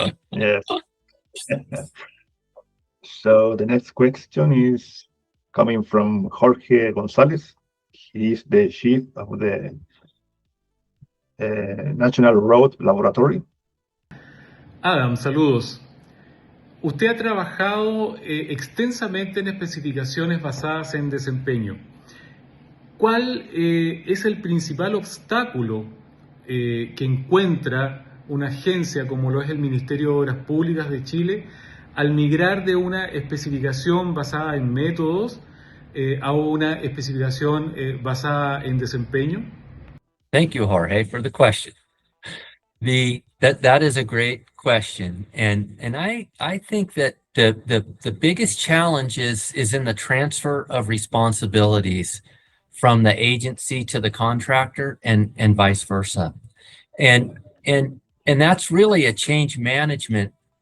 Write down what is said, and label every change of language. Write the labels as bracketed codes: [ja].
[en] Yes. So the next question is coming from Jorge González. He is the chief of the National Road Laboratory. [es] Adam, saludos. Usted ha trabajado extensamente en especificaciones basadas en desempeño. ¿Cuál es el principal obstáculo que encuentra una agencia como lo es el Ministerio de Obras Públicas de Chile al migrar de una especificación basada en métodos a una especificación basada en desempeño? [en] Thank you, Jorge, for the question. That is a great question, and I think that the biggest challenge is in the transfer of responsibilities from the agency to the contractor, and vice versa, and that's really a change management